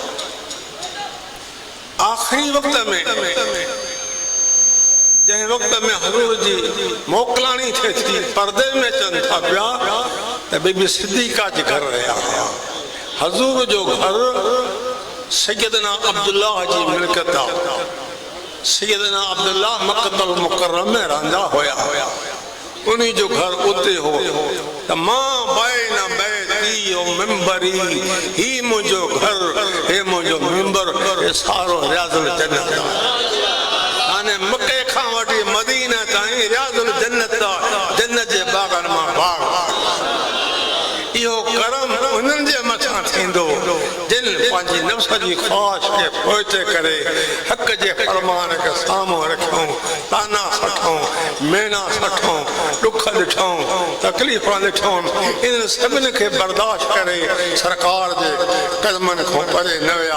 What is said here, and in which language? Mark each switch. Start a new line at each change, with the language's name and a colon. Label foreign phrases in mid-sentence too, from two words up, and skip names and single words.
Sindhi: आख़िरी वक़्त में जंहिं वक़्त में हज़ूर जी मोकिलाणी थिए थी पर्दे में अचनि था पिया त बीबी सिद्दीक़ा जे घर रहिया हुआ। हज़ूर जो घर सैयदना अब्दुल्लाह जी मिल्कियत आहे। सैयदना अब्दुल्लाह मक्कतुल मुकर्रम में रहंदा हुया उन्हीं जो घर उते हो त
Arabic: ما بين بيتي ومنبري
Sindhi: ही मुंहिंजो घर हे मुंहिंजो मिंबर हे सारो
Arabic: رياض الجنة
Sindhi: हाणे मके खां वठी मदीना ताईं
Arabic: رياض الجنة
Sindhi: जन्नत जे बाग़नि मां बाग़। इहो करम उन्हनि जे मथां थींदो जिन पंहिंजी नफ़्स जी ख़्वाहिश खे पोइते करे हक़ जे फरमान खे साम्हूं रखियऊं ताना सठूं मेना सठूं ॾुख ॾिठूं तकलीफ़ ॾिठूं इन्हनि सभिनी खे बर्दाश्त करे सरकार जे कदमनि खां परे न विया।